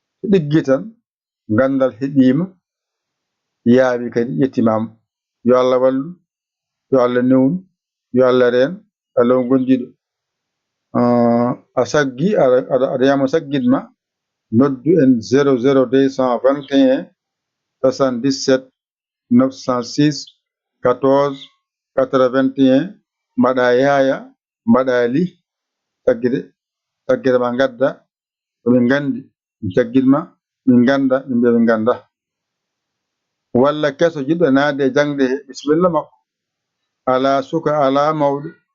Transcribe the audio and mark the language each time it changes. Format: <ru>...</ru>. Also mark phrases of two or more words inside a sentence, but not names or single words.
<ff>Ɗiggi tan, ngandal heɓima, yaawi kadi yettimama. Yo Allah wallu, yo Allah newnu, yo Allah reen, Allah on gondiɗo. Ah, a saggi, aɗa, aɗa, aɗa yama saggitma, noddu en zéro zéro deux cent vingt et un soixante-dix-sept neuf cent six quatorze quatre-vingt-un. Mbaɗa yaaya, mbaɗa li, saggite, saggite ma ngadda, to min nganndi, min saggitma, min ngannda, min mbiya min ngannda. Walla keso jiɗɗo naatde e jannde he, bisimilla makko. Alaa suka, alaa mawɗo.</ff>